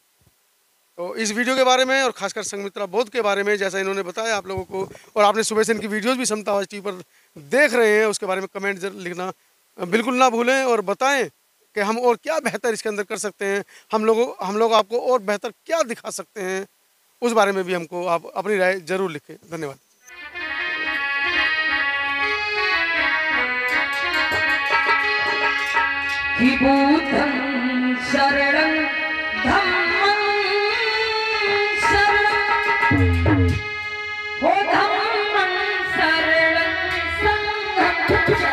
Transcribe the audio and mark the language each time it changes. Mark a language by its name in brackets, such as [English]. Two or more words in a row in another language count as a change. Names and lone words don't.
[Hindi] तो इस वीडियो के बारे में और खासकर संघमित्रा बौद्ध के बारे में जैसा इन्होंने बताया आप लोगों को, और आपने सुबह से इनकी वीडियोस भी समता आवाज़ टीवी पर देख रहे हैं, उसके बारे में कमेंट लिखना बिल्कुल ना भूलें और बताएं कि हम और क्या बेहतर इसके अंदर कर सकते हैं, हम लोग आपको और बेहतर क्या दिखा सकते हैं, उस बारे में भी हमको आप अपनी राय जरूर लिखें। धन्यवाद। [Pali] बुद्धं शरणं धम्मं शरणं हो धम्मं शरणं संघं